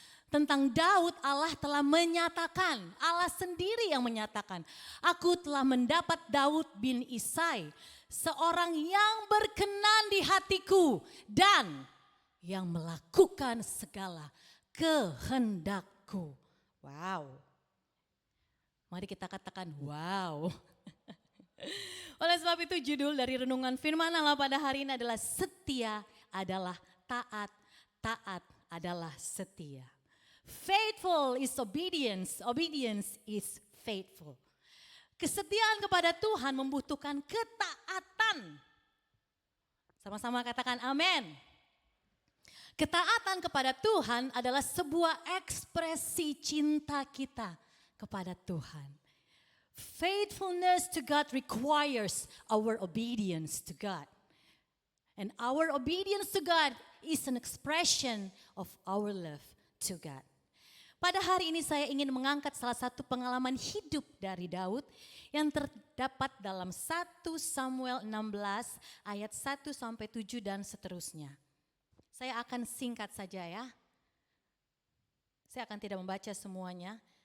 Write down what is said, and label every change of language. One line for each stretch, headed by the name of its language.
Indonesian: Tentang Daud, Allah telah menyatakan, Allah sendiri yang menyatakan, aku telah mendapat Daud bin Isai, seorang yang berkenan di hatiku dan yang melakukan segala kehendakku. Wow. Mari kita katakan wow. Oleh sebab itu judul dari renungan firman Allah pada hari ini adalah setia adalah taat, taat adalah setia.
English: Faithful is obedience, obedience is faithful.
Indonesian: Kesetiaan kepada Tuhan membutuhkan ketaatan. Sama-sama katakan amin. Ketaatan kepada Tuhan adalah sebuah ekspresi cinta kita kepada Tuhan.
English: Faithfulness to God requires our obedience to God. And our obedience to God is an expression of our love to God.
Indonesian: Pada hari ini saya ingin mengangkat salah satu pengalaman hidup dari Daud yang terdapat dalam 1 Samuel 16 ayat 1 sampai 7 dan seterusnya. Saya akan singkat saja ya. Saya akan tidak membaca semuanya.